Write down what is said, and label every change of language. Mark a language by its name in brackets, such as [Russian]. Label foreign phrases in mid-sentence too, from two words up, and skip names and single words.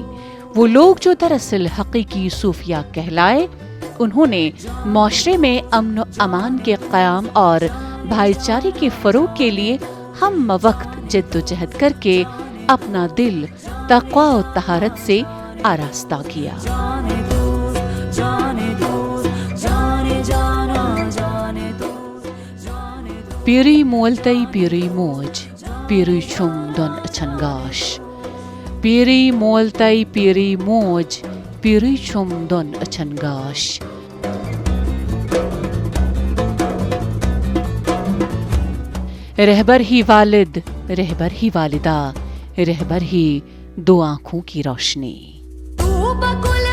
[Urdu] وہ لوگ جو دراصل حقیقی صوفیا کہلائے، انہوں نے معاشرے میں امن امان کے قیام اور بھائی چارے کے فروغ کے لیے ہم وقت جدوجہد کر کے اپنا دل تقویٰ اور طہارت سے آراستہ کیا. [Kashmiri] Piri mualtai piri moj, piri chum don achangash. Piri mualtai piri moj, piri chum don achangash. [Urdu] رہبر ہی والد، رہبر ہی والدہ، رہبر ہی دو آنکھوں کی روشنی.